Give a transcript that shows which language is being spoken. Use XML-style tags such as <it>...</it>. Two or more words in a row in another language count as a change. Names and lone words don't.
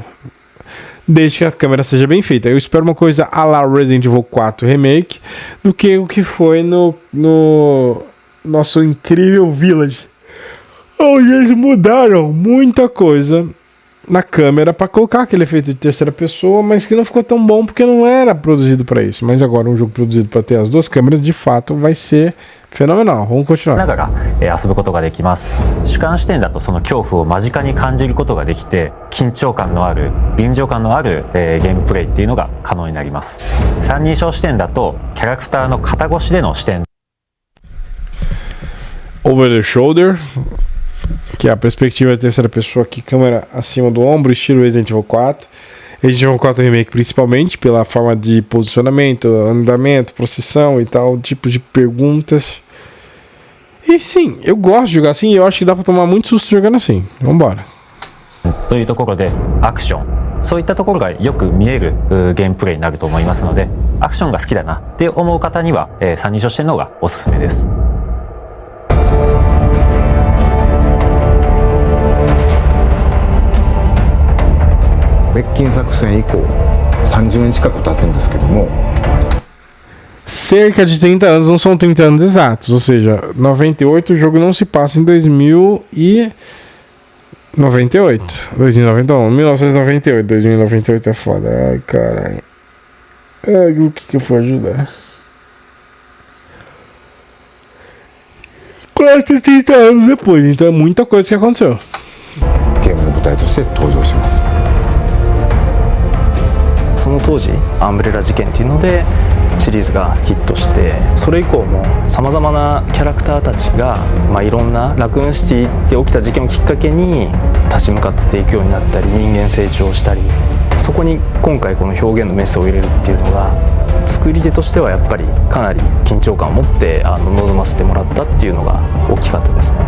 <pt>Desde que a câmera seja bem feita. Eu espero uma coisa à la Resident Evil 4 Remake do que o que foi no nosso incrível Village. Onde eles mudaram muita coisa na câmera para colocar aquele efeito de terceira pessoa, mas que não ficou tão bom porque não era produzido para isso. Mas agora um jogo produzido para ter as duas câmeras de fato vai ser fenomenal. Vamos continuar.</pt> <ja>ながら遊ぶことができます。主観視点だとその恐怖を間近に感じることができて、緊張感のある臨場感のあるゲームプレイっていうのが可能になります。三人称視点だとキャラクターの肩越しでの視点</ja> <en>Over the shoulder,</en> <pt>que é a perspectiva de terceira pessoa aqui, câmera acima do ombro, estilo Resident Evil 4. Resident Evil 4 Remake principalmente pela forma de posicionamento, andamento, processão e tal, tipo de perguntas. E sim, eu gosto de jogar assim e eu acho que dá pra tomar muito susto jogando assim. Vambora.</pt> <ja>というところでアクション、そういったところがよく見えるゲームプレイになると思いますので、アクションが好きだなって思う方には三人称視点の方がおすすめです。滅菌作戦以降30年近く経つんですけども</ja> <pt>Cerca de 30 anos, não são 30 anos exatos, ou seja, 98 o jogo não se passa em 2098, 2091, 1998, 2098 é foda, ai caralho, ai, o que eu fui ajudar? Quase 30 anos depois, então é muita coisa que aconteceu.</pt> <ja>ゲームの舞台として登場します。その当時アンブレラ事件っていうのでシリーズがヒットして、それ以降もさまざまなキャラクターたちが、いろんなラクーンシティで起きた事件をきっかけに立ち向かっていくようになったり、人間成長したり、そこに今回この表現のメスを入れるっていうのが作り手としてはやっぱりかなり緊張感を持って臨ませてもらったっていうのが大きかったですね。</ja>